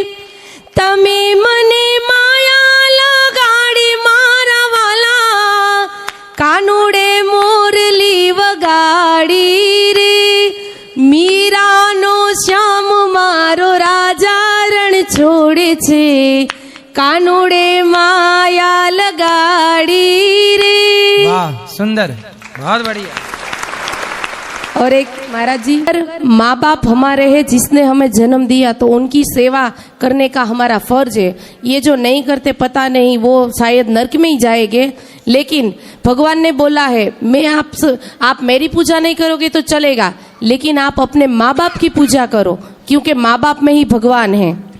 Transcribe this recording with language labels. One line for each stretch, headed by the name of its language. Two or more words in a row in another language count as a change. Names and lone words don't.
Gujarati: તમે મને માયા લગાડી મારા વાલા, કાનુડે મોરલી વગાડી રે। મીરાનો શ્યામ મારો રાજા રણ છોડે છે, કાનુડે માયા લગાડી
Hindi: सुंदर, बहुत बढ़िया। और एक महाराज जी, माँ बाप हमारे हैं, जिसने हमें जन्म दिया तो उनकी सेवा करने का हमारा फर्ज है। ये जो नहीं करते पता नहीं वो शायद नरक में ही जाएंगे, लेकिन भगवान ने बोला है मैं आप मेरी पूजा नहीं करोगे तो चलेगा, लेकिन आप अपने माँ बाप की पूजा करो, क्योंकि माँ बाप में ही भगवान है।